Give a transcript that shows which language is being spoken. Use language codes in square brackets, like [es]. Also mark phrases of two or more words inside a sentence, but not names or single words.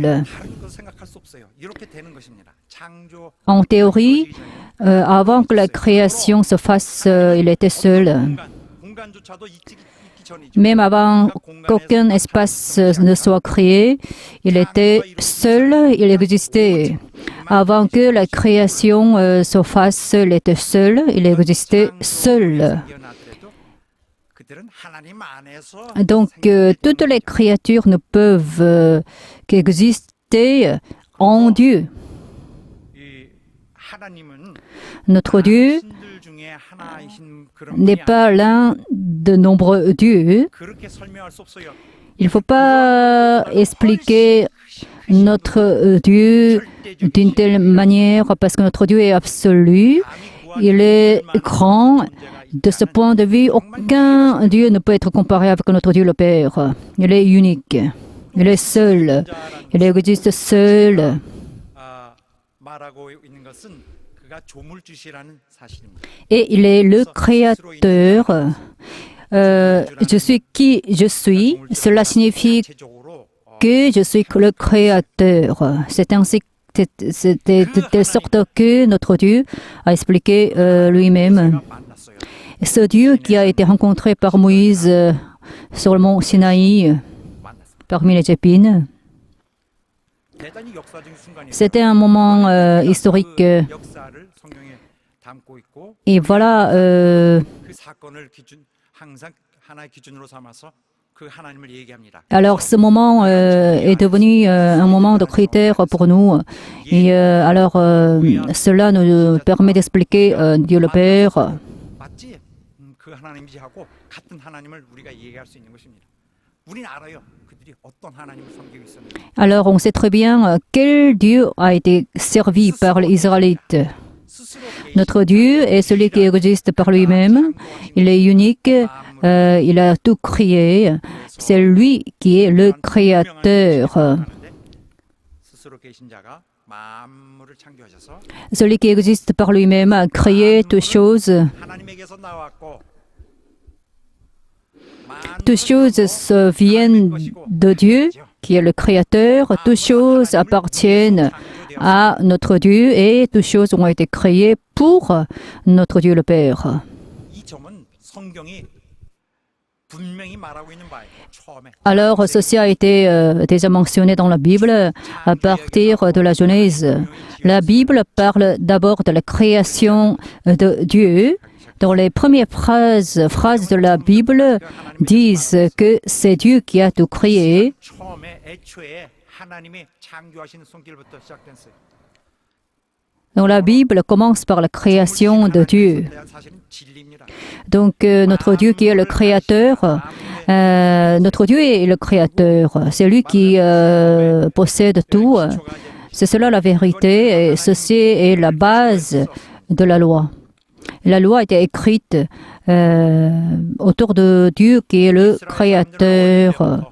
[ko] 다른 거 생각할 수 없어요. 이렇게 되는 것입니다. 창조 [fr] En théorie, avant que la création se fasse, il était seul. [ko] 공간조차도 있기 전이죠. [fr] Même avant qu'aucun espace ne soit créé, il était seul, il existait. Avant que la création se fasse, il était seul, il existait seul. [ko] 생겨나더라도 그들은 하나님 안에서 [fr] Donc, toutes les créatures ne peuvent qu'exister en Dieu. [ko] 이 하나님은 [fr] Notre Dieu [ko] 신들 중에 하나이신 그런 [fr] n'est [ko] 분이 [fr] pas l'un de nombreux dieux. [ko] 그렇게 설명할 수 없어요. [fr] Il ne faut pas expliquer notre Dieu d'une telle manière parce que notre Dieu est absolu, il est grand. De ce point de vue, aucun Dieu ne peut être comparé avec notre Dieu le Père. Il est unique, il est seul, il existe seul. [ko] 말하고 있는 것은 그가 조물주시라는 사실입니다. [fr] Et il est le créateur. Je suis qui je suis. Cela signifie [ko] 자체적으로 [fr] que je suis le créateur. C'est ainsi, c'était de telle sorte que notre Dieu a expliqué lui-même. [ko] 만났어요. [fr] Ce Dieu qui a été rencontré par Moïse sur le mont Sinaï, [ko] 만났어요. [fr] parmi les épines, [ko] 대단히 역사적인 순간이에요. [fr] c'était un moment historique. [ko] 그 역사를 성경에 담고 있고 [fr] Et voilà, [ko] 그 사건을 항상 하나의 기준으로 삼아서 그 하나님을 얘기합니다. [fr] alors ce moment est devenu un moment de critère pour nous. Et alors, cela nous permet d'expliquer Dieu le Père. [ko] 맞지? 그 하나님이지 하고 같은 하나님을 우리가 얘기할 수 있는 것입니다. 우리는 알아요. 그들이 어떤 하나님을 섬기고 있었는지. [fr] Alors, on sait très bien quel Dieu a été servi par les Israélites. [ko] 스스로 [fr] Notre Dieu est celui qui existe par lui-même. Il est unique. Il a tout créé. C'est lui qui est le créateur. [ko] 스스로 계신 자가 만물을 창조하셔서 [fr] Celui qui existe par lui-même a créé toutes choses. [ko] 하나님에게서 나왔고 [fr] Toutes choses viennent de Dieu, qui est le créateur. Toutes choses appartiennent à notre Dieu et toutes choses ont été créées pour notre Dieu le Père. [ko] 이 점은 성경이 분명히 말하고 있는 바예요. 처음에 [fr] Alors, ceci a été déjà mentionné dans la Bible à partir de la Genèse. La Bible parle d'abord de la création de Dieu. Dans les premières phrases de la Bible disent que c'est Dieu qui a tout créé. [ko] 처음에 애초에 하나님이 창조하시는 손길부터 시작됐어요. [fr] Donc la Bible commence par la création de Dieu. [ko] 대한 사실은 진리입니다. [fr] Donc notre Dieu qui est le créateur, notre Dieu est le créateur. C'est lui qui possède tout. C'est cela la vérité et ceci est la base de la loi. La loi a été écrite autour de Dieu qui est le Créateur.